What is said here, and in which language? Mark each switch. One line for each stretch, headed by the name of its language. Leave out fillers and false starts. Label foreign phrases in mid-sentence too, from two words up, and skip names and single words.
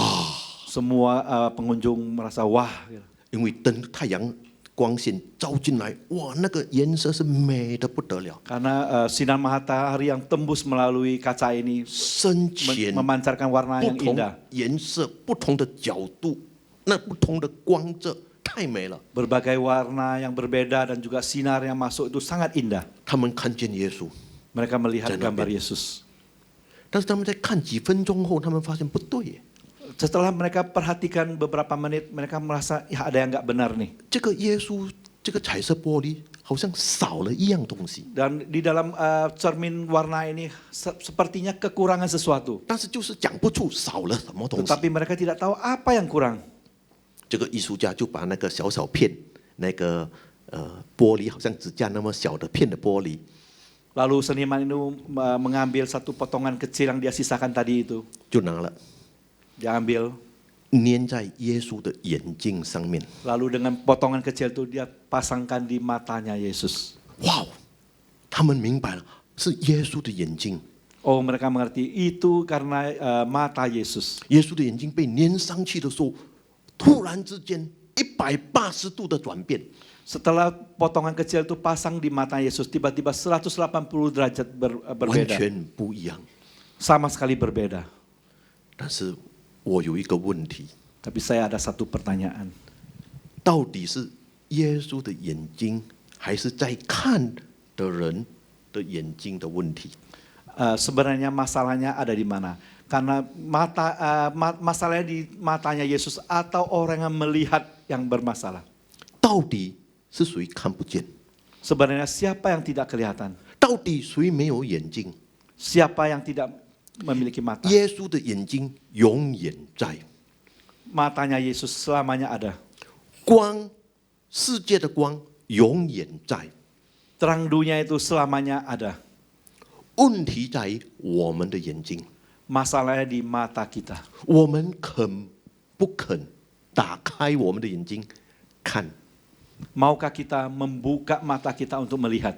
Indonesian: Semua pengunjung merasa wah.
Chinese: 因为太阳光线照进来，哇，那个颜色是美的不得了，
Indonesian: Karena sinar matahari yang tembus melalui kaca ini
Chinese: 深浅
Indonesian: memancarkan warna
Chinese: 不
Indonesian: yang
Chinese: 同
Indonesian: indah.
Chinese: 颜色、不同的角度，那不同的光泽太美了。
Indonesian: Berbagai warna yang berbeda dan juga sinar yang masuk itu sangat indah.
Chinese: 他们看见耶稣，
Indonesian: Mereka melihat
Chinese: 在那边。
Indonesian: gambar Yesus.
Chinese: 但是他们在看几分钟后，他们发现不对耶，
Indonesian: Setelah mereka perhatikan beberapa menit, mereka merasa ya ada yang nggak benar nih.
Chinese: 这个耶稣这个彩色玻璃好像少了一样东西，
Indonesian: Dan di dalam cermin warna ini sepertinya kekurangan sesuatu.
Chinese: 但是就是讲不出少了什么东西。
Indonesian: Tetapi mereka tidak tahu apa yang kurang.
Chinese: 这个艺术家就把那个小片，那个玻璃好像指甲那么小的片的玻璃，
Indonesian: Lalu seniman itu mengambil satu potongan kecil yang dia sisakan tadi itu.
Chinese: 就拿了
Indonesian: Dia ambil,
Chinese: 粘在耶稣的眼睛上面。
Indonesian: lalu dengan potongan kecil itu dia pasangkan di matanya Yesus.
Chinese: 哇，他们明白了，是耶稣的眼睛，
Indonesian: Oh, mereka mengerti itu karena mata Yesus.
Chinese: 耶稣的眼睛被粘上去的时候，突然之间180度的转变，
Indonesian: Setelah potongan kecil itu pasang di mata Yesus, tiba-tiba 180 derajat
Chinese: 完
Indonesian: berbeda.
Chinese: 全不一样。
Indonesian: Sama sekali berbeda.
Chinese: 但是我有一个问题，
Indonesian: Tapi saya ada satu pertanyaan.
Chinese: 到底是耶稣的眼睛，还是在看的人的眼睛的问题？
Indonesian: Sebenarnya masalahnya ada di mana? Karena masalahnya di matanya Yesus atau orang yang melihat yang bermasalah.
Chinese: 到底是谁看不见？
Indonesian: Sebenarnya siapa yang tidak kelihatan?
Chinese: 到底谁没有眼睛？
Indonesian: Siapa yang tidak memiliki mata?
Chinese: 耶稣的眼睛永远在，
Indonesian: Matanya Yesus selamanya ada.
Chinese: 光，世界的光永远在。
Indonesian: Terang dunia itu selamanya ada.
Chinese: 问题在于我们的眼睛，
Indonesian: Masalahnya di mata kita.
Chinese: 我们肯不肯打开我们的眼睛看？
Indonesian: Maukah kita membuka mata kita untuk melihat?